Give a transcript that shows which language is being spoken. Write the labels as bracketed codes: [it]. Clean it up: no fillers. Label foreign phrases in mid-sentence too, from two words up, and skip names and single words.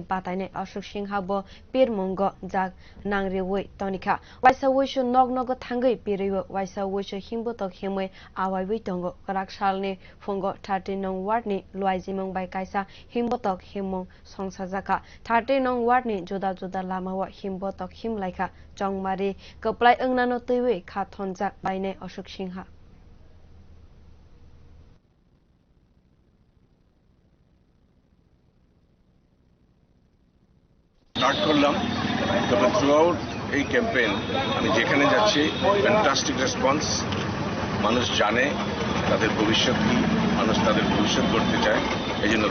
[trp] batainai Ashok Singhabo pirmungo jak nangriwi tonika waisa wuisu nognogo thangoi piriwo waisa wuisu himbotok himoi awaiwi tongo karak salni fungo 13 nong ward ni luaijimong bai kaisa himbotok himong songsajaka 13 nong ward ni juda lamawa himbotok himlaika Chongbari Kaplai Ungnano Tiwi Kathonjak Baine Ashok Singha [bn] স্টার্ট করলাম তবে থ্রুআউট এই ক্যাম্পেইন আমি যেখানে যাচ্ছি [en] fantastic response [bn] মানুষ জানে তাদের ভবিষ্যৎ কি মানুষ তাদের ভবিষ্যৎ করতে চায় এই জন্য